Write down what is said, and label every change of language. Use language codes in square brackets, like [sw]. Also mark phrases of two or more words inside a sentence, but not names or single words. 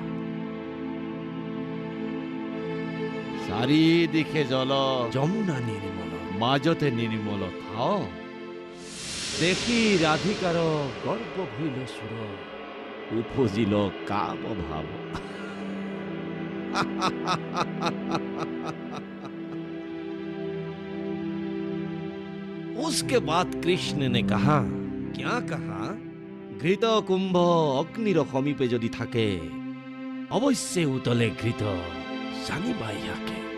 [as] চাৰিদিশে জল যমুনা নিৰ্মল মাজতে নিৰ্মল থাও দেখি ৰাধিকাৰ গৰ্ব ভৈল সুৰ উপজিল কাম ভাৱ। [hi] उसके बाद कृष्ण ने कहा, क्या कहा? [as] ঘৃত কুম্ভ অগ্নিৰ সমীপে যদি থাকে অৱশ্যে উতলে ঘৃত জানিবা যাকে।